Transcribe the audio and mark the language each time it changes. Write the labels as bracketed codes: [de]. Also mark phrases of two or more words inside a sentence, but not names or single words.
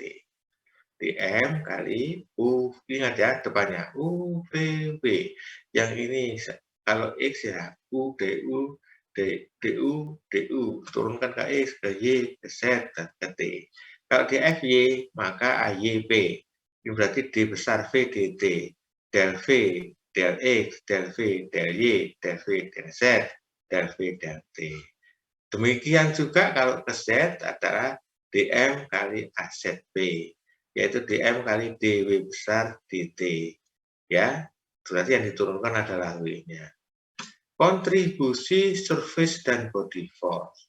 [id] dm kali U, ingat ya depannya U, V, W. Yang ini kalau X ya U, du, du, turunkan ke X, ke Y, ke Z, dan ke T. Kalau di FY, maka AYP. Ini berarti D besar V dt, del V, del X, del V, del Y, del V, del Z, del V, del T. Demikian juga kalau ke Z adalah dm kali AZB, yaitu dm kali dw besar dt. Ya, berarti yang diturunkan adalah W-nya. Kontribusi surface dan [en] body force.